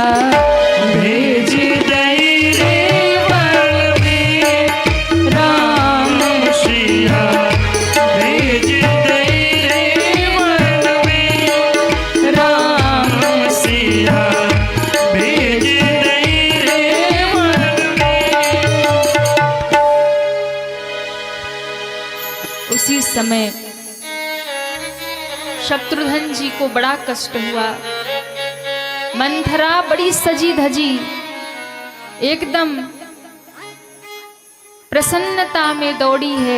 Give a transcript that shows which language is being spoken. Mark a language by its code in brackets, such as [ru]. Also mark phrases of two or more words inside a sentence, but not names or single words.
[bra] भेज दई रे बन में, राम सिया भेज दई रे बन में, राम सिया भेज दई रे बन में। [hi] उसी समय शत्रुघ्न जी को बड़ा कष्ट हुआ। मंथरा बड़ी सजी धजी एकदम प्रसन्नता में दौड़ी है।